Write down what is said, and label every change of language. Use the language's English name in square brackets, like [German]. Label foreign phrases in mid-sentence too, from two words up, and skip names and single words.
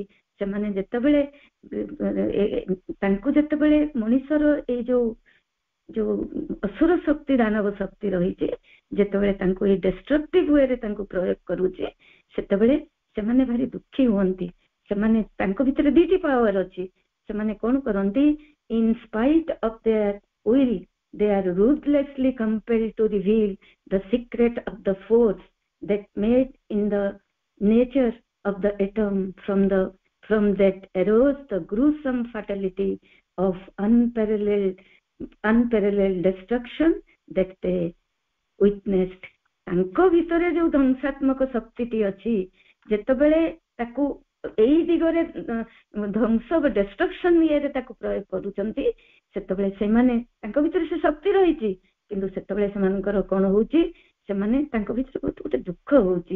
[Odia] ସେମାନେ ଯେତେବେଳେ ତାଙ୍କୁ ଯେତେବେଳେ ମଣିଷର ଏଇ ଯୋଉ ଅସୁର ଶକ୍ତି, ଦାନବ ଶକ୍ତି ରହିଛି, ଯେତେବେଳେ ତାଙ୍କୁ ଏଇ [English] destructive way [Odia] ତାଙ୍କୁ ପ୍ରୟୋଗ କରୁଛି, ସେତେବେଳେ ସେମାନେ ଭାରି ଦୁଃଖୀ ହୁଅନ୍ତି। ସେମାନେ ତାଙ୍କ ଭିତରେ 2ଟି ପାୱାର ଅଛି। ସେମାନେ କଣ କରନ୍ତି, [English] in spite of their will, they are ruthlessly compelled to reveal the secret of the force that made in the nature of the atom. From that arose the gruesome fatality of unparalleled destruction that they witnessed. [Odia] ତାଙ୍କ ଭିତରେ ଯୋଉ ଧ୍ୱଂସାତ୍ମକ ଶକ୍ତିଟି ଅଛି, ଯେତେବେଳେ ତାକୁ ଏଇ ଦିଗରେ ଧ୍ୱଂସ ଡେଷ୍ଟ୍ରକ୍ସନ ଇଏରେ ତାକୁ ପ୍ରୟୋଗ କରୁଛନ୍ତି, ସେତେବେଳେ ସେମାନେ ତାଙ୍କ ଭିତରେ ସେ ଶକ୍ତି ରହିଛି, କିନ୍ତୁ ସେତେବେଳେ ସେମାନଙ୍କର କଣ ହଉଛି, ସେମାନେ ତାଙ୍କ ଭିତରେ ବହୁତ ଗୋଟେ ଦୁଃଖ ହଉଛି।